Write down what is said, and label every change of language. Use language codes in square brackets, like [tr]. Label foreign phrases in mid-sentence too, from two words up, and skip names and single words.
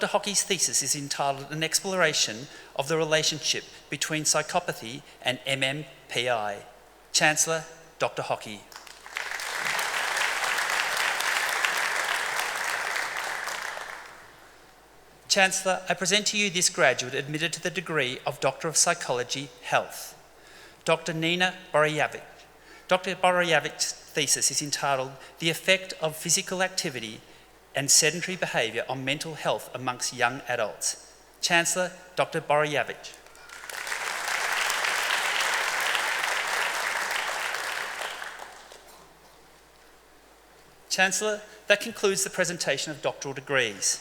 [en] Hockey's thesis is entitled An Exploration of the Relationship Between Psychopathy and MMPI. Chancellor, Dr. Hockey. Chancellor, I present to you this graduate admitted to the degree of Doctor of Psychology, Health. Dr. Nina Borojavich. Dr. Borojavich's thesis is entitled The Effect of Physical Activity and Sedentary Behaviour on Mental Health Amongst Young Adults. Chancellor, Dr. Borojavich. Chancellor, that concludes the presentation of doctoral degrees.